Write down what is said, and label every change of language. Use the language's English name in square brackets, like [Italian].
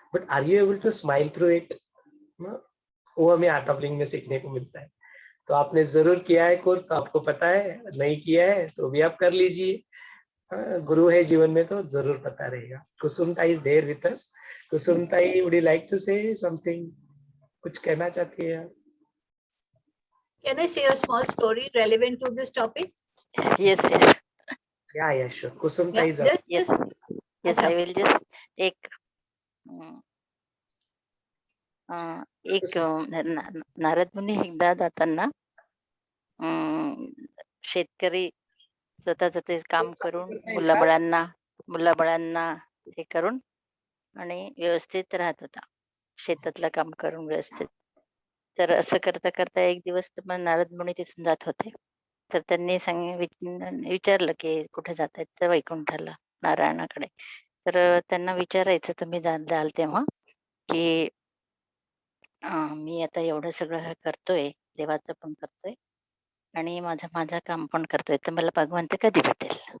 [English] But are you able to smile through it ना? [Hindi] वो हमें आर्ट ऑफ लिविंग में सीखने को मिलता है। तो आपने जरूर किया है कोर्स तो आपको पता है, नहीं किया है तो भी आप कर लीजिए। गुरु है जीवन में तो जरूर पता रहेगा। कुसुमता [English] Is there with us. Kusumtai, would you like to say something? [Hindi] कुछ कहना चाहती है? [English] Can I say a small story relevant to this topic? Yes, yes, yeah sure, Kusumta Yeah, is just yes, just yes. [Hindi] अच्छा, [English] I will just take [Marathi] अं, एक नारद मुनी एकदा जाताना शेतकरी स्वतःच ते काम करून मुलाबाळांना हे करून आणि व्यवस्थित राहत होता. शेतातलं काम करून व्यवस्थित. तर असं करता करता एक दिवस मग नारद मुनी तिथून जात होते. तर त्यांनी विचारलं की कुठे जातायत? तर वैकुंठाला, नारायणाकडे. तर त्यांना विचारायचं तुम्ही जाल तेव्हा की मी आता एवढं सगळं हे करतोय, देवाचं पण करतोय आणि माझं काम पण करतोय, तर मला भगवंत कधी भेटेल?